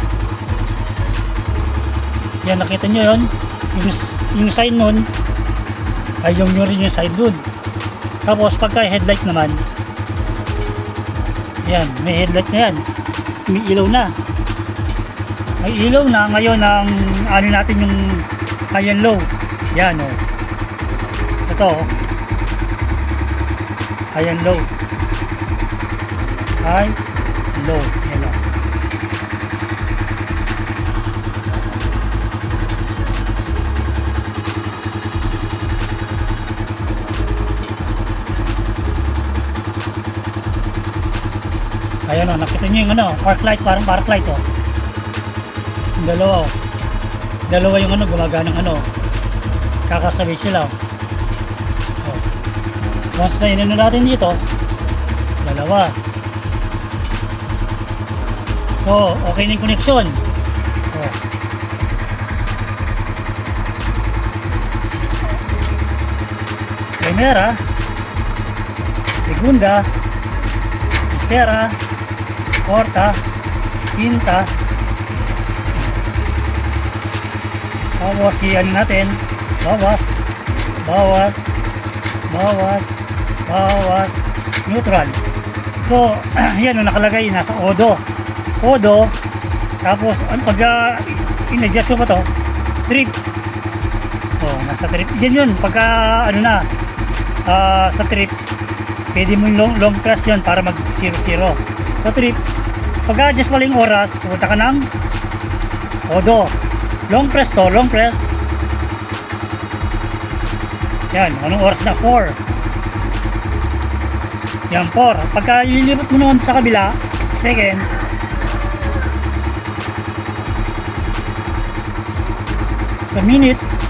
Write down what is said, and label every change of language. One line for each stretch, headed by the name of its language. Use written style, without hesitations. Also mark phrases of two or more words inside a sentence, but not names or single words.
Filipino: Yan, nakita nyo yun, yung sign nun ay yung rin yung sign dun. Tapos pagka headlight naman, yan, may headlight na yan, may ilaw na. May ilaw na ngayon ang ano natin yung
English: high and low.
Filipino: Yan o. Ito o.
English: High and low. High and low.
Filipino: Yan o. Ayan o, nakita nyo yung ano,
English: park light,
Filipino: parang
English: park light
Filipino: o. Dalawa, dalawa yung ano, gumagana ng ano, kakasabay sila. Oh. Once na inano natin dito, dalawa. So okay na yung connection. Oh.
Spanish: Primera, segunda, tercera, cuarta, quinta.
Filipino: Tapos si ano natin, bawas, bawas, bawas, bawas, neutral. So yan o, nakalagay nasa odo, odo. Tapos pag in-adjust mo pa to, trip. Oh, nasa trip. Yan yun, pagka ano na, sa trip, pwede mo yung
English: long press
Filipino: yun para mag 0-0. Sa trip, pag-adjust mo yung oras, pupunta ka ng odo.
English: Long press to, long press.
Filipino: Yan, anong oras na? 4. Yan, 4. Pagka ililipat mo naman sa kabila, seconds. Sa minutes.